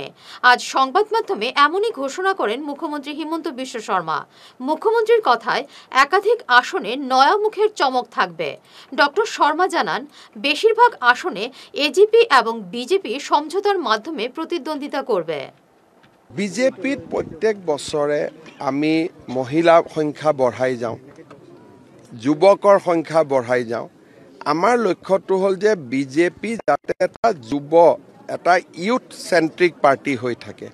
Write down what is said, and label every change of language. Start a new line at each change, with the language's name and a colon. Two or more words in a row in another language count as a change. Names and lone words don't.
Bangla: আজ সংবাদ মাধ্যমে এমনই ঘোষণা করেন মুখ্যমন্ত্রী হিমন্ত বিশ্ব শর্মা। মুখ্যমন্ত্রীর কথায় একাধিক আসনে নয়া মুখের চমক থাকবে। ডক্টর শর্মা জানান, বেশিরভাগ আসনে এজিপি এবং বিজেপি সমঝোতার মাধ্যমে প্রতিদ্বন্দ্বিতা করবে।
Assamese: বিজেপিত প্রত্যেক বছৰে আমি মহিলাৰ সংখ্যা বঢ়াই যাওঁ, যুৱকৰ সংখ্যা বঢ়াই যাওঁ। আমাৰ লক্ষ্যটো হ'ল যে বিজেপি যাতে এটা
English: youth centric party
Assamese: হৈ থাকে।